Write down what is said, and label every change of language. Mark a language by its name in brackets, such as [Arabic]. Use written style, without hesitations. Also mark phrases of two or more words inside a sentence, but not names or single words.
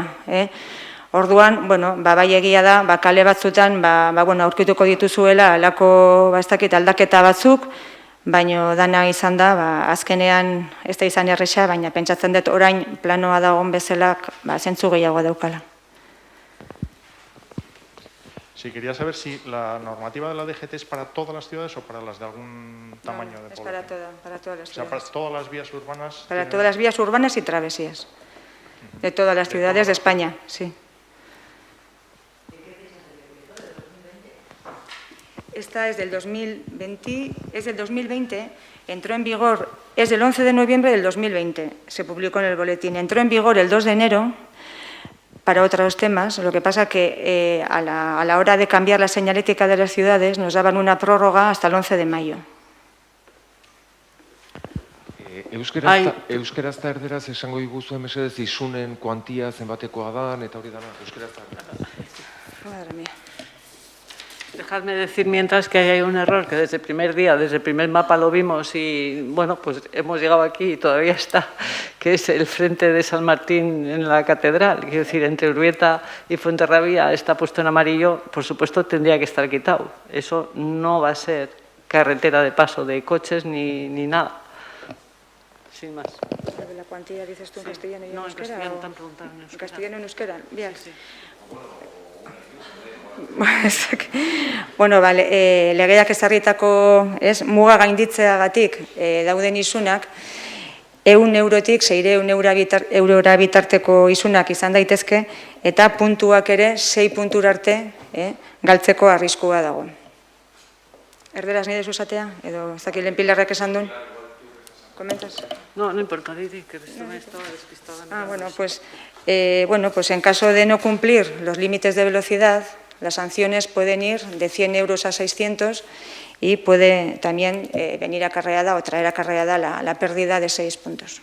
[Basque] Orduan, bai egia da, kale batzutan aurkituko dituzuela alako aldaketa batzuk, baina dana izan da, azkenean ez da izan erresa, baina pentsatzen dut orain planoa dagoen bezalak zentzu gehiago daukala. [Spanish] Sí, quería saber si la normativa de la DGT es para todas las ciudades o para las de algún tamaño de población. Es para todas las ciudades. O sea, para todas las vías urbanas. Para todas las vías urbanas y travesías. De todas las ciudades de España, sí. Esta es del 2020, entró en vigor, es del 11 de noviembre del 2020, se publicó en el boletín. Entró en vigor el 2 de enero. Para otros temas, lo que pasa que a la hora de cambiar la señalética de las ciudades nos daban una prórroga hasta el 11 de mayo. [Basque] Euskaraz eta erderaz esango diguzu mesedez isunen kuantia zenbatekoa dan eta hori dana euskaraz eta erderaz. [Spanish] Madre mía. Dejadme decir mientras que hay un error, que desde el primer día, desde el primer mapa lo vimos y, bueno, pues hemos llegado aquí y todavía está, que es el frente de San Martín en la catedral. Quiero decir, entre Urbieta y Fuenterrabía está puesto en amarillo, por supuesto tendría que estar quitado. Eso no va a ser carretera de paso de coches ni nada. Sin más. ¿La cuantía dices tú en castellano y en euskera? No, en castellano, te han preguntado en euskera. ¿En castellano y en euskera? Bien. Sí. [Basque] Bueno, bale, legeak ezarritako muga gainditzeagatik dauden isunak, 100 eurotik 600 eurora bitarteko isunak izan daitezke, eta puntuak ere 6 puntura arte galtzeko arriskua dago. Erderaz nire zuzatea, edo ez dakit lehen Pilarrak esan duen? [Spanish] ¿Comentas? No, no importa, Didi, que me estaba despistada. Pues en caso de no cumplir los límites de velocidad, las sanciones pueden ir de 100 euros a 600 y puede también venir acarreada o traer acarreada la pérdida de 6 puntos.